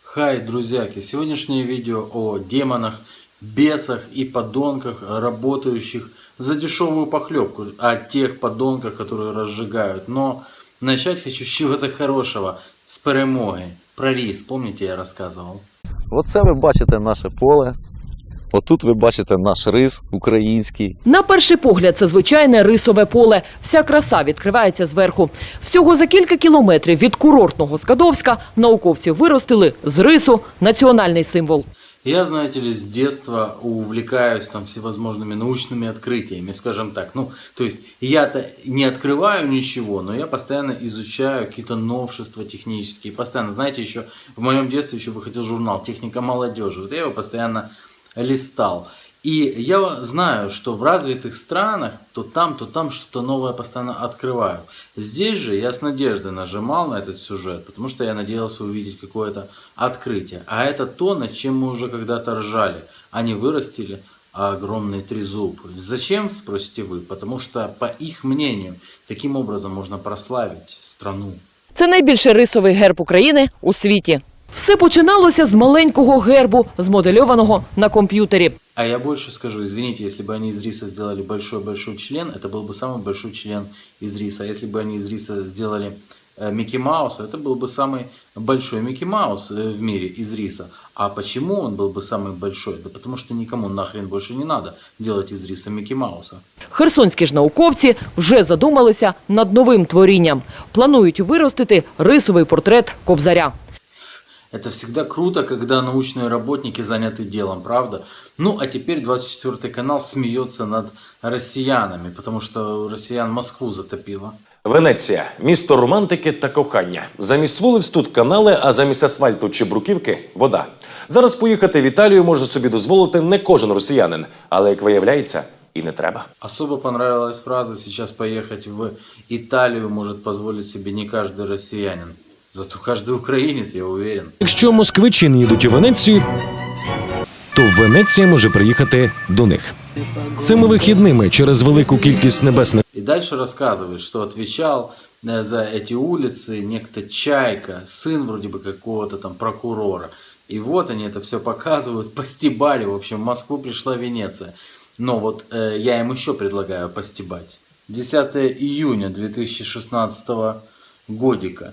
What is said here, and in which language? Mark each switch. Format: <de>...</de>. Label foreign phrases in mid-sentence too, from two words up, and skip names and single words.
<ru>Хай, друзьяки! Сегодняшнее видео о демонах, бесах и подонках, работающих за дешевую похлебку, о тех подонках, которые разжигают. Но начать хочу с чего-то хорошего, с перемоги. Про рис, помните, я рассказывал?</ru> <uk>Оце ви бачите наше поле. Отут ви бачите наш рис український. На перший погляд, це звичайне рисове поле. Вся краса відкривається зверху. Всього за кілька кілометрів від курортного Скадовська науковці виростили з рису національний символ.</uk> <ru>Я, знаете ли, с детства увлекаюсь там всевозможными научными открытиями, скажем так. То есть я-то не открываю ничего, но я постоянно изучаю какие-то новшества технические. Постоянно, знаете, еще в моем детстве еще выходил журнал «Техника молодежи». Вот я его постоянно листал. И я знаю, что в развитых странах то там что-то новое постоянно открывают. Здесь же я с надеждой нажимал на этот сюжет, потому что я надеялся увидеть какое-то открытие. А это то, над чем мы уже когда-то ржали. Они вырастили огромный трезуб. Зачем, спросите вы? Потому что, по их мнению, таким образом можно прославить страну.</ru> <uk>Це найбільший рисовий герб України у світі. Все починалося з маленького гербу, змодельованого на комп'ютері.</uk> <ru>А я больше скажу, извините, если бы они из риса сделали большой-большой член, это был бы самый большой член из риса. А если бы они из риса сделали Микки Мауса, это был бы самый большой Микки Маус в мире из риса. А почему он был бы самый большой? Да потому что никому нахрен больше не надо делать из риса Микки Мауса.</ru> <uk>Херсонські ж науковці вже задумалися над новим творінням. Планують виростити рисовий портрет Кобзаря.</uk> <ru>Это всегда круто, когда научные работники заняты делом, правда? Ну, а теперь 24 канал смеется над россиянами, потому что у россиян Москву затопило.</ru> <uk>Венеція – місто романтики та кохання. Замість вулиць тут канали, а замість асфальту чи бруківки – вода. Зараз поїхати в Італію може собі дозволити не кожен росіянин, але, як виявляється, і не треба.</uk> <ru>Особо понравилась фраза «сейчас поехать в Италию может позволить себе не каждый россиянин». Зато каждый українець, я уверен.</ru> <uk>Якщо москвичі не їдуть у Венецію, то Венеція може приїхати до них. Цими вихідними через велику кількість небесних</uk> <ru>И дальше рассказывает, что отвечал за эти улицы некто Чайка, сын вроде бы какого-то там прокурора. И вот они это все показывают, постебали, в общем, в Москву пришла Венеция. Но вот я им еще предлагаю постебать. 10 июня 2016 годика.</ru>